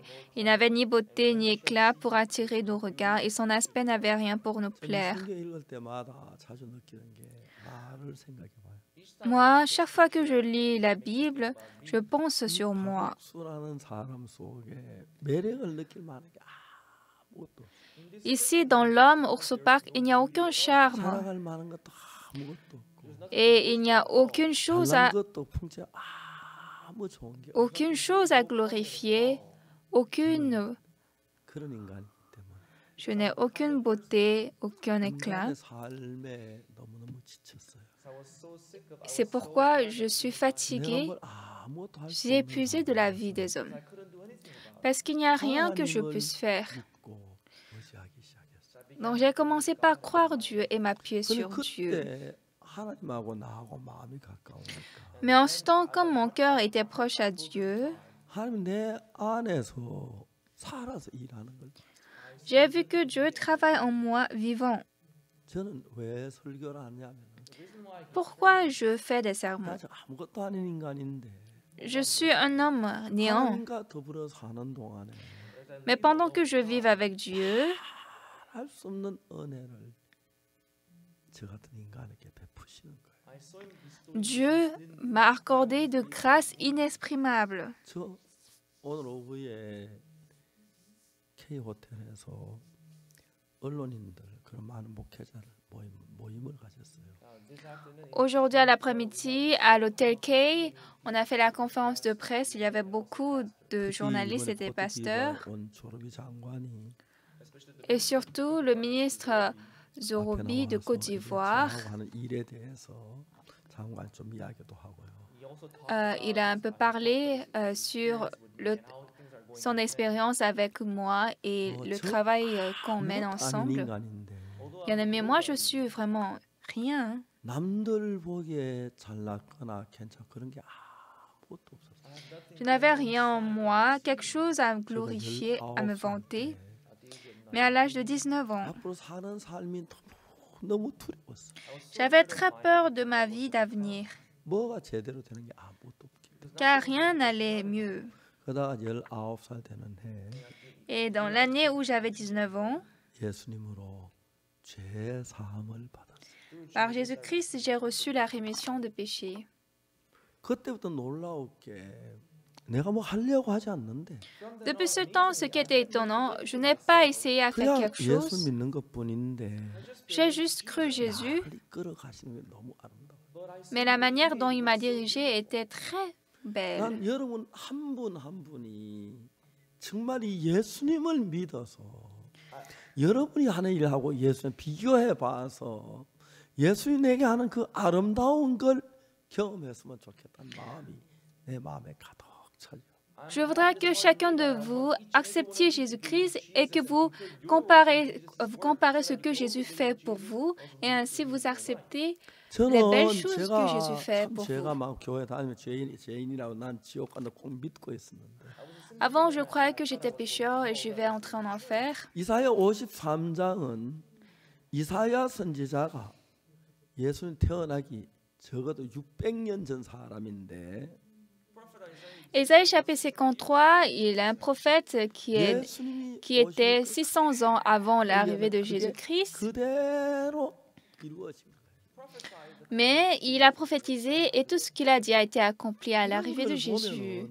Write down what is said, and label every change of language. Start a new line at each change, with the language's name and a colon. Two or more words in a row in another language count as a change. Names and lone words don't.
French: Il n'avait ni beauté ni éclat pour attirer nos regards, et son aspect n'avait rien pour nous
Korean: 저는
French: plaire.
Korean: 성경 읽을 때마다 자주 느끼는 게 나를 생각해봐요.
French: Moi, chaque fois que je lis la Bible, je pense sur moi.
Korean: 수라는 사람 속에 매력을 느낄 만한 게 아무것도
French: Ici, dans l'homme, Ourso Park, il n'y a aucun charme
Korean: 자랑할 만한 것도 아무것도 없고
French: et il n'y a aucune chose
Korean: 잘난
French: à,
Korean: 것도 풍채 아무 좋은 게 없고
French: aucune chose à glorifier, aucune,
Korean: 그런 인간이기 때문에
French: je n'ai aucune beauté, aucun éclat.
Korean: 인간의 삶에 너무너무 지쳤어요.
French: C'est pourquoi je suis
Korean: 내가
French: fatiguée,
Korean: 뭘 아무것도 할
French: je
Korean: 수
French: suis épuisée de la vie des hommes. Parce qu'il n'y a rien que je puisse faire.
Korean: 믿고 의지하기 시작했어요.
French: Donc j'ai commencé par croire Dieu et m'appuyer
Korean: 근데
French: sur Dieu.
Korean: 그때 하나님하고 나하고 마음이 가까우니까
French: Mais en ce temps, comme mon cœur était proche à Dieu,
Korean: 하나님 내 안에서 살아서 일하는 걸
French: j'ai vu que Dieu travaille en moi vivant.
Korean: 저는 왜 설교를 하냐면
French: Pourquoi je fais des sermons?
Korean: 아직 아무것도 아닌 인간인데
French: Je suis un homme néant.
Korean: 하나님과 더불어 사는 동안에
French: Mais pendant que je vive avec Dieu,
Korean: 할 수 없는 은혜를 저 같은 인간에게 베푸시는 거예요.
French: Dieu m'a accordé de grâces inexprimables.
Korean: 저 오늘 오후에 K 호텔에서 언론인들 그런 많은 목회자를 모임을 가졌어요.
French: Aujourd'hui à l'après-midi, à l'hôtel Kay, on a fait la conférence de presse. Il y avait beaucoup de journalistes et des pasteurs.
Korean: 온 조르비 장관이
French: Et surtout le ministre
Korean: 앞에
French: Zorobi de
Korean: 나와서
French: Côte d'Ivoire.
Korean: 저하고 하는 일에 대해서 장관 좀 이야기도 하고요.
French: Il a un peu parlé sur son expérience avec moi et le travail qu'on mène
Korean: 아무것도 아닌
French: ensemble.
Korean: 인간인데
French: Bien aimé, moi je suis vraiment rien.
Korean: 남들 보기에 잘났거나 괜찮 그런 게 아무것도 없었어요.
French: Je n'avais rien en moi, quelque chose à me
Korean: 제가
French: glorifier, à me
Korean: 19살
French: vanter.
Korean: 때
French: Mais à l'âge de 19 ans,
Korean: 앞으로 사는 삶이 너무 두려웠어요.
French: j'avais très peur de ma vie d'avenir,
Korean: 뭐가 제대로 되는 게 아무것도 없기 때문에.
French: car rien n'allait mieux.
Korean: 그러다가 19살 되는 해
French: Et dans l'année où j'avais 19 ans,
Korean: 예수님으로 죄 사함을 받았어요.
French: par Jésus-Christ, j'ai reçu la rémission de péché.
Korean: 그때부터 놀라웠게 내가 뭐 하려고 하지 않는데
French: Depuis ce temps, ce qui était étonnant, je n'ai pas essayé à faire
Korean: 그냥
French: quelque
Korean: 예수
French: chose.
Korean: 믿는 것뿐인데
French: J'ai juste cru Jésus,
Korean: 나를 이끌어 가시는 게 너무 아름다워요.
French: mais la manière dont il m'a dirigé était très belle.
Korean: 난 여러분 한 분 한 분이 정말 이 예수님을 믿어서 여러분이 하는 일하고 예수님 비교해 봐서 예수님이 내게 하는 그 아름다운 걸 경험했으면 좋겠다는 마음이 내 마음에 가득 차요.
French: Je voudrais que chacun de vous acceptiez Jésus-Christ et que vous comparez ce que Jésus fait pour vous et ainsi vous acceptez les belles
Korean: 저는
French: choses que
Korean: 제가
French: Jésus fait
Korean: 참
French: pour
Korean: 제가
French: vous.
Korean: 막 교회 다니면 죄인이라고 난 지옥 간다 꼭 믿고 있었는데
French: Avant, je croyais que j'étais pécheur et je vais entrer en enfer.
Korean: 이사야 53장은 이사야 선지자가 예수님 태어나기 적어도 600년 전 사람인데
French: Ésaïe chapitre 53, il est un prophète
Korean: 예수님이
French: qui était
Korean: 오실
French: 600 ans avant l'arrivée de
Korean: 그게
French: Jésus-Christ,
Korean: 그대로 이루어집니다.
French: mais il a prophétisé et tout ce qu'il a dit a été accompli à l'arrivée de Jésus.